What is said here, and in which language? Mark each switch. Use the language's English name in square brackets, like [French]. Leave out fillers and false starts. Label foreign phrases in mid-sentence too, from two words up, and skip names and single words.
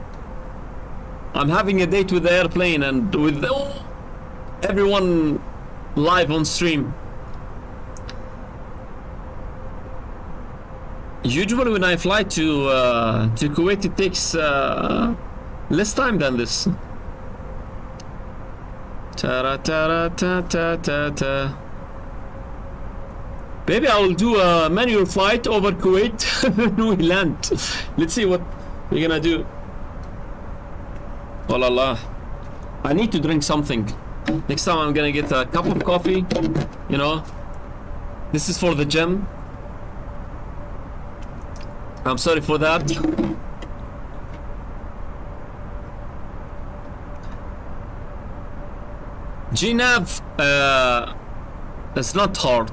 [English] I'm having a date with the airplane and with everyone live on stream. Usually when I fly to Kuwait, it takes less time than this. Ta-ra, ta-ra, ta-ta-ta-ta. Maybe I will do a manual flight over Kuwait when we land. Let's see what we're gonna do. Oh la la. I need to drink something. Next time I'm gonna get a cup of coffee, you know. This is for the gym. I'm sorry for that. GNAV, it's not hard.